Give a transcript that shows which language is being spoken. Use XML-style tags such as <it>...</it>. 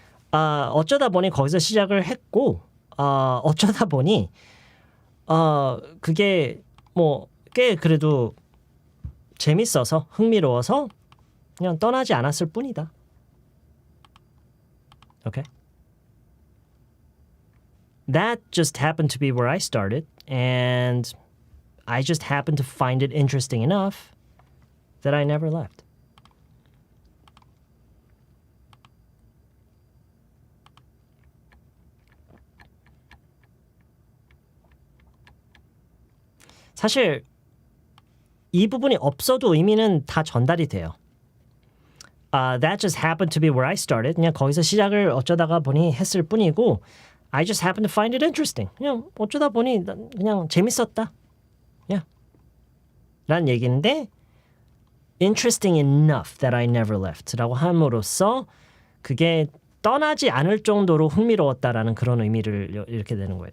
<ko>어쩌다 보니 거기서 시작을 했고, 어쩌다 보니 그게 꽤 그래도 재밌어서 흥미로워서 그냥 떠나지 않았을 뿐이다.</ko> <en>Okay? That just happened to be where I started, and I just happened to find it interesting enough that I never left.</en> <ko>사실 이 부분이 없어도 의미는 다 전달이 돼요.</ko> <en>That just happened to be where I started.</en> <ko>그냥 거기서 시작을 어쩌다가 보니 했을 뿐이고</ko> <en>I just happen to find it interesting.</en> <ko>그냥 어쩌다 보니 그냥 재밌었다.</ko> <en>Yeah.</en> <ko>라는 얘기인데</ko> <en>interesting enough that I never left</en> <ko>라고 함으로써 그게 떠나지 않을 정도로 흥미로웠다라는 그런 의미를 이렇게 되는 거예요.</ko>